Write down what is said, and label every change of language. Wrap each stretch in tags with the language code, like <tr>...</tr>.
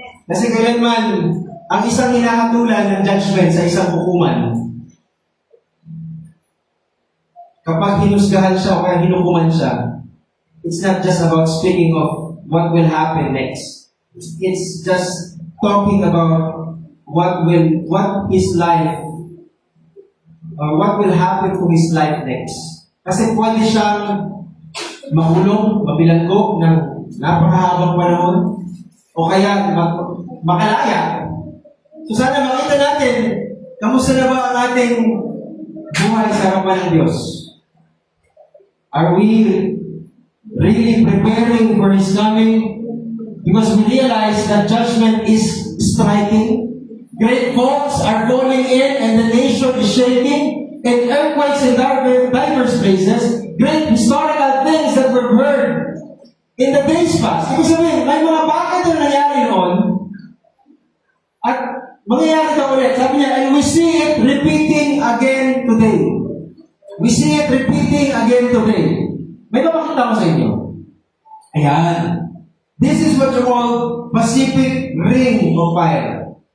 <tl>Kasi kailanman, ang isang hinahatulan ng judgment sa isang hukuman, kapag hinusgahan siya o kaya hinukuman siya,</tl> <en>it's not just about speaking of what will happen next. It's just talking about what his life, or what will happen to his life next.</en> <tl>Kasi pwede siyang mahulog, mabilanggo ng napakahabang panahon, o kaya makalaya. So sana makita natin, kamusta na ba ang ating buhay sa harapan ng Diyos?</tl> <en>Are we really preparing for His coming? Because we realize that judgment is striking. Great faults are falling in and the nation is shaking. And earthquakes in diverse places. Great historical things that were heard in the days past.</en> <tl>Ibig sabihin, may mga bagay na nangyari noon. At mangyayari na ulit. Sabi niya,</tl> <en>and we see it repeating again today. We see it repeating again today.</en> <tl>May papakita ko sa inyo. Ayan.</tl> <en>This is what you call Pacific Ring of Fire.</en>